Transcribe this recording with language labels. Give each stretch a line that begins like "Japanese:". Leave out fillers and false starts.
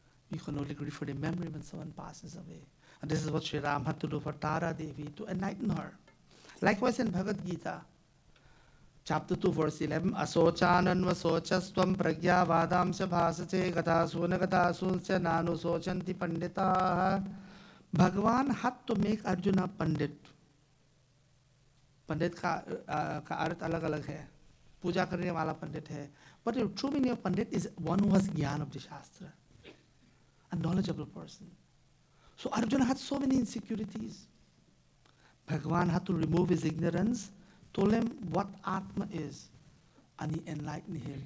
English: We can only grieve for the memory when someone passes away. And this is what Sri Ram had to do for Tara Devi, to enlighten her. Likewise in Bhagavad Gita, chapter 2, verse 11,
Sanskrit: Asochananva sochastvam pragya vadamsya bhasache gatasuna gatasuncha nanu sochanti pandita.
English: Bhagavan had to make Arjuna Pandit.
Hindi: Pandit का अर्थ अलग अलग है. पूजा करने वाला पंडित है.
English: But the true meaning of Pandit is one who has jnana of the Shastra. A knowledgeable person. So Arjuna had so many insecurities. Bhagavan had to remove his ignorance, told him what Atma is, and he enlightened him.